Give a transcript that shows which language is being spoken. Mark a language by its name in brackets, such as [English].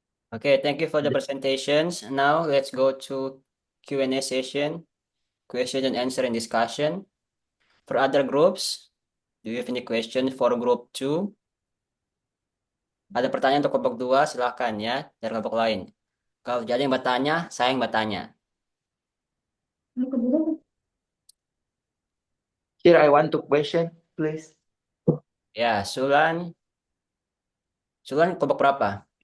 [English] Okay, thank you for the presentations. Now let's go to Q&A session, question and answer and discussion. For other groups, do you have any question for group 2? [Indonesian] Ada pertanyaan untuk kelompok 2, silahkan ya, dari kelompok lain. Kalau jadi yang bertanya, saya yang bertanya. [English] Here I want to question, please. [Indonesian] Ya, Sulan kelompok berapa?